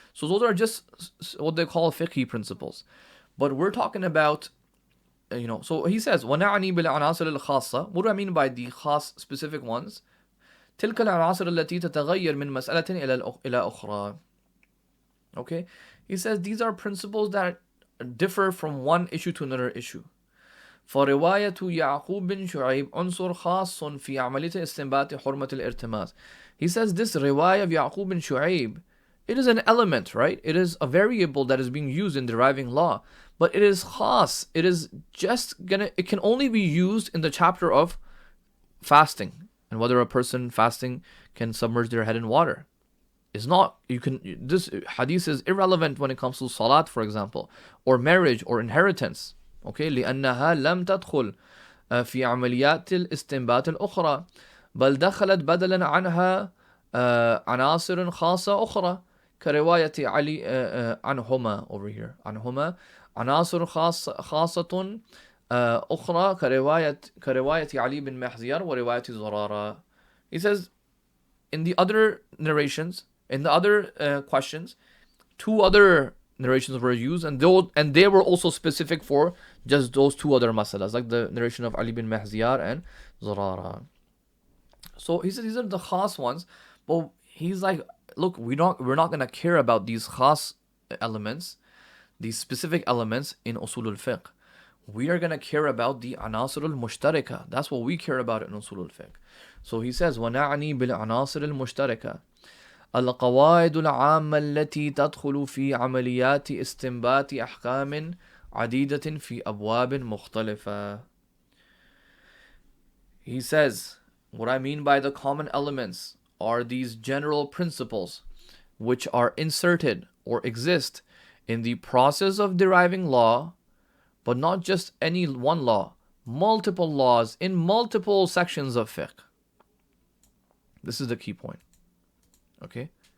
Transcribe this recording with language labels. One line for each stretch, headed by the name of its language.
English: So those are just what they call fiqhi principles. But we're talking about, so he says,
Arabic: وَنَعْنِي بِالْعَنَاصِرِ الْخَاصَّةِ.
English: What do I mean by the khas, specific ones?
Arabic: تِلْكَ الْعَنَاصِرِ الَّتِي تَتَغَيَّرْ مِنْ مَسْأَلَةٍ إِلَى أُخْرَى. Okay?
English: He says these are principles that differ from one issue to another issue.
Arabic: فرواية يعقوب بن شعيب عنصر خاص في عملية استنباط حرمة الارتماس.
English: He says this riwayah of Yaqub bin Shu'aib, it is an element, right? It is a variable that is being used in deriving law, but it is khas. It is it can only be used in the chapter of fasting and whether a person fasting can submerge their head in water. It's not, this hadith is irrelevant when it comes to salat, for example, or marriage or inheritance.
Arabic: Okay, لأنها لم تدخل في عمليات الاستنباط الأخرى بل دخلت بدلا عنها عناصر خاصة أخرى كرواية علي عنهما
English: over here
Arabic: عنهما عناصر خاصة أخرى كرواية علي بن محزيار ورواية زرارة.
English: He says in the other narrations, in the other questions, two other narrations were used, and they were also specific for just those two other masalas, like the narration of Ali bin Mahziyar and Zurara. So he says these are the khas ones, but he's like, look, we're not going to care about these khas elements, these specific elements in Usul al-Fiqh. We are going to care about the anasir al-mushtarika. That's what we care about in Usul al-Fiqh. So he says,
Arabic: وَنَعْنِي بِالْعَنَاصِرِ الْمُشْتَرِكَةِ القواعد العامة التي تدخل في عمليات استنباط أحكام عديدة في أبواب مختلفة.
English: He says, what I mean by the common elements are these general principles which are inserted or exist in the process of deriving law, but not just any one law, multiple laws in multiple sections of fiqh. This is the key point. Okay?